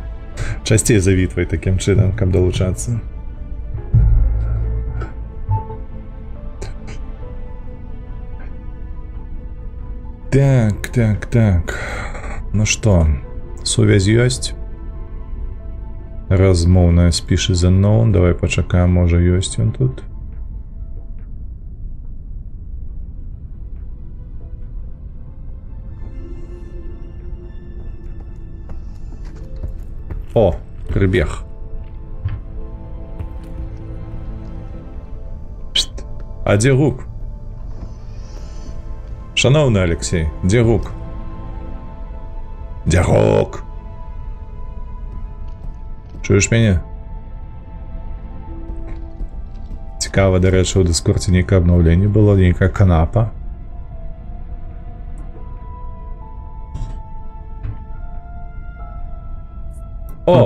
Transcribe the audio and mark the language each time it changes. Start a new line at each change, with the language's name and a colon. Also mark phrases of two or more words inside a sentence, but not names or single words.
Belarusian: Часцей завітвай такім чынам, каб далучацца. Так. Ну што, сувязь ёсць? Размоўная спіш
English: is unknown.
Belarusian: Давай пачакаем, можа ёсць ён тут. О, прыбег. А дзе гук? Шаноўны Алексей, дзе гук? Дзе гук?
Ukrainian: Чуєш мене? Цікаво, до речі, у Дискорді ніяке обновлення було, ніяка канапа. О!